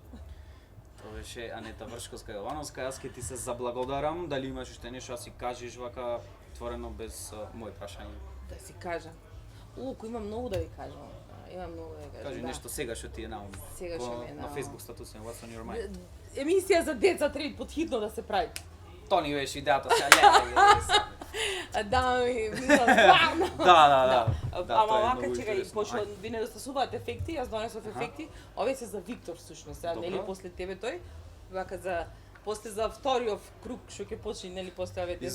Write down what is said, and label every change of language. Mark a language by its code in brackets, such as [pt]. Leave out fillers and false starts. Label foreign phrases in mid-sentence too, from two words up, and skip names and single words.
[mk] Тоа беше Анета Вршковска Јовановска, јас ќе ти се заблагодарам, дали имаш уште нешто да си кажеш вака отворено без мој прашање? Да си кажам. Кој има многу да ви кажам. Има многу да ви кажам. Кажи нешто сега што ти е на ум. Сега што ми е на На Facebook статусен [en] What's on your mind. [mk] Емисија за деца треба подхитно да се прави. Тоа ни беше идејата сега. Да, стварно. Да. Ама вака чекај, пошто ви недостасуваат ефекти, јас донесов ефекти. Овие се за Виктор всушност, нели после тебе тој. Вака после за вториот круг што ќе почне нели после овие деца.